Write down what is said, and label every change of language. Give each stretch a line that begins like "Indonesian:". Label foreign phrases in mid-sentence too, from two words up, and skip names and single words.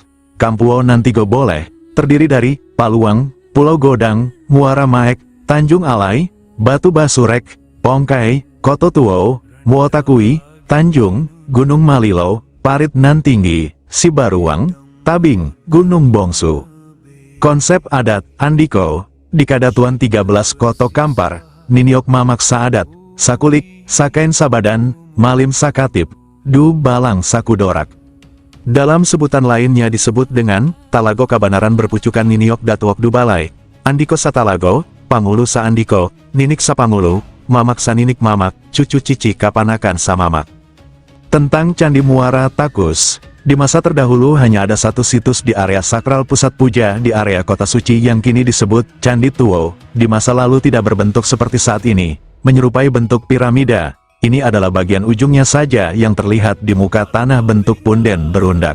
Indonesian: Kampuo Nan Tigo Boleh, terdiri dari Paluang, Pulau Godang, Muara Maek, Tanjung Alai, Batu Basurek, Pongkai, Koto Tuo, Muotakui, Tanjung, Gunung Malilo, Parit Nan Tinggi, Sibaruang, Tabing, Gunung Bongsu. Konsep adat Andiko di Kadatuan 13 Koto Kampar,
Minangkabau: Niniok Mamak Saadat, Sakulik, Sakain Sabadan, Malim Sakatip, Du Balang Sakudorak.
Indonesian: Dalam sebutan lainnya disebut dengan Talago Kabanaran berpucukan
Minangkabau: Niniok Datuok Dubalai, Andiko Satalago, Pangulu Saandiko, Ninik Sapangulu, Mamak Saninik Mamak, Cucu Cici Kapanakan Samamak.
Indonesian: Tentang Candi Muara Takus, di masa terdahulu hanya ada satu situs di area sakral pusat puja di area kota suci yang kini disebut Candi Tuo. Di masa lalu tidak berbentuk seperti saat ini, menyerupai bentuk piramida. Ini adalah bagian ujungnya saja yang terlihat di muka tanah bentuk punden berundak.